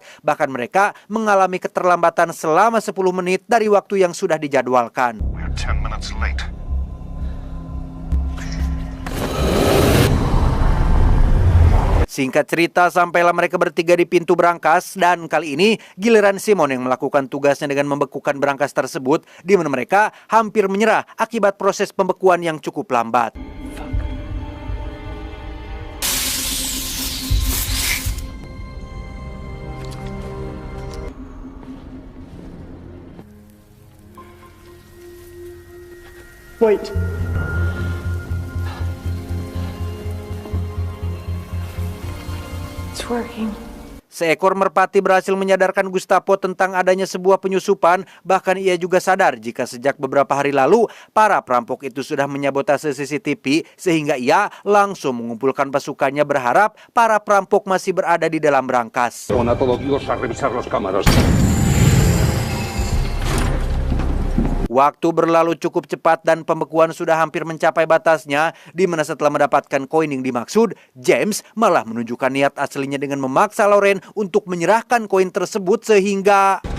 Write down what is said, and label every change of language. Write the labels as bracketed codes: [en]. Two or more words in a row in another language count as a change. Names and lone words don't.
[id] Bahkan mereka mengalami keterlambatan selama 10 menit dari waktu yang sudah dijadwalkan. [en] We're 10 minutes late. [id] Singkat cerita, sampailah mereka bertiga di pintu berangkas dan kali ini giliran Simon yang melakukan tugasnya dengan membekukan berangkas tersebut, di mana mereka hampir menyerah akibat proses pembekuan yang cukup lambat. [en] Wait. It's working. [id] Seekor merpati berhasil menyadarkan Gustavo tentang adanya sebuah penyusupan. Bahkan ia juga sadar jika sejak beberapa hari lalu para perampok itu sudah menyabotase CCTV, sehingga ia langsung mengumpulkan pasukannya berharap para perampok masih berada di dalam berangkas. [es] Pon a todo Dios a revisar las cámaras. [id] Waktu berlalu cukup cepat dan pembekuan sudah hampir mencapai batasnya, di mana setelah mendapatkan koin yang dimaksud, James malah menunjukkan niat aslinya dengan memaksa Loren untuk menyerahkan koin tersebut sehingga...